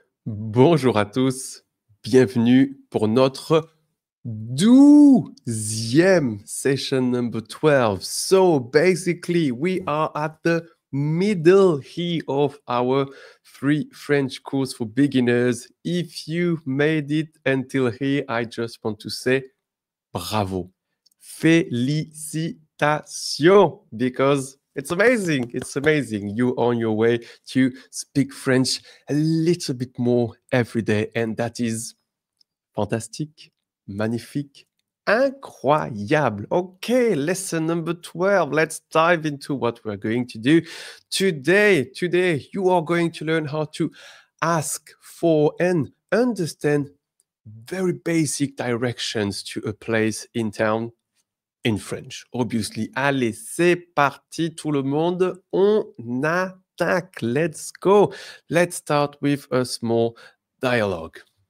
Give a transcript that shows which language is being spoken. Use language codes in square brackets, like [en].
[fr] Bonjour à tous, bienvenue pour notre 12e [en] session number 12. So basically, we are at the middle here of our free French course for beginners. If you made it until here, I just want to say bravo. [fr] Félicitations, [en] because it's amazing. It's amazing. You're on your way to speak French a little bit more every day. And that is fantastique, magnifique, incroyable. Okay, lesson number 12. Let's dive into what we're going to do today. Today, you are going to learn how to ask for and understand very basic directions to a place in town in French, obviously. [fr] Allez, c'est parti tout le monde, on attaque. [en] Let's go. Let's start with a small dialogue.